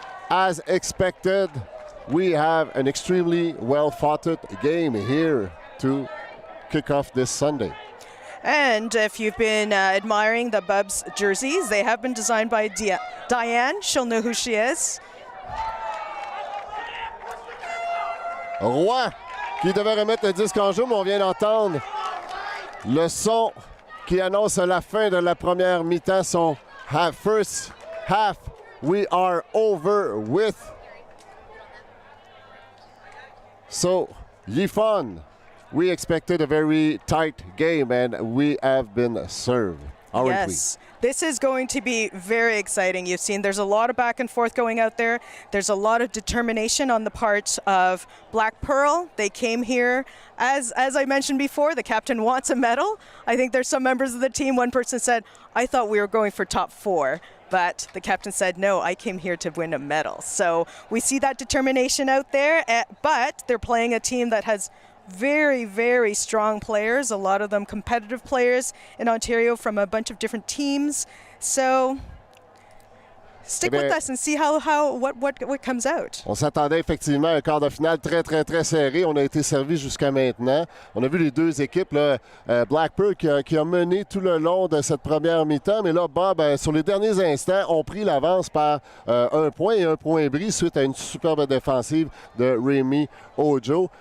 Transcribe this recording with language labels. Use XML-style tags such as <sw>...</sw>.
<en>As expected, we have an extremely well-fought game here to kick off this Sunday. And if you've been admiring the BUBs jerseys, they have been designed by Diane. She'll know who she is.</en> <fr>Roy qui devait remettre le disque en jeu, mais on vient d'entendre le son qui annonce la fin de la première mi-temps.</fr> <en>Son first half, we are over with. So, Yifan, we expected a very tight game, and we have been served, aren't we? Yes. This is going to be very exciting. You've seen there's a lot of back and forth going out there. There's a lot of determination on the part of Blackpearl. They came here, as I mentioned before, the captain wants a medal. I think there's some members of the team. One person said, I thought we were going for top 4. But the captain said, no, I came here to win a medal. So we see that determination out there. But they're playing a team that has very, very strong players, a lot of them competitive players in Ontario from a bunch of different teams. So stick with us and see what comes out.</en> <fr>On s'attendait effectivement à un quart de finale très, très, très serré. On a été servi jusqu'à maintenant. On a vu les deux équipes, là, Blackpearl qui a mené tout le long de cette première mi-temps. Mais là, Bob, sur les derniers instants, ont pris l'avance par un point et un point bris suite à une superbe défensive de Rémi Ojo.</fr>